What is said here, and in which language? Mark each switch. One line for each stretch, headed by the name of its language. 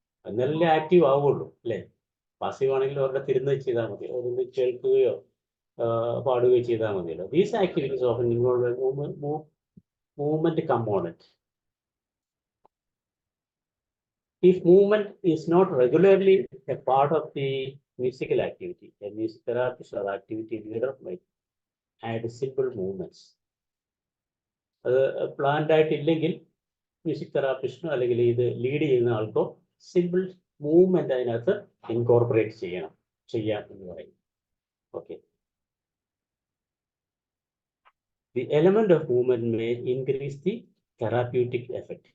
Malayalam: എന്നാലല്ലേ ആക്റ്റീവ് ആവുകയുള്ളൂ അല്ലേ. പാസീവ് ആണെങ്കിൽ അവരുടെ തിരുന്ന് ചെയ്താൽ മതി, അവരൊന്ന് കേൾക്കുകയോ പാടുകയോ ചെയ്താൽ മതിയല്ലോ.
English: These activities often involve movement component. If movement is not regularly a part of the musical activity, a music therapist or activity leader might add simple movements.
Malayalam: അത് പ്ലാൻഡ് ആയിട്ടില്ലെങ്കിൽ മ്യൂസിക് തെറാപ്പിസ്റ്റിനോ അല്ലെങ്കിൽ ഇത് ലീഡ് ചെയ്യുന്ന ആൾക്കോ സിമ്പിൾ മൂവ്മെന്റ് അതിനകത്ത് incorporate ചെയ്യാം എന്ന് പറയും.
English: Okay, the element of movement may increase the therapeutic effect.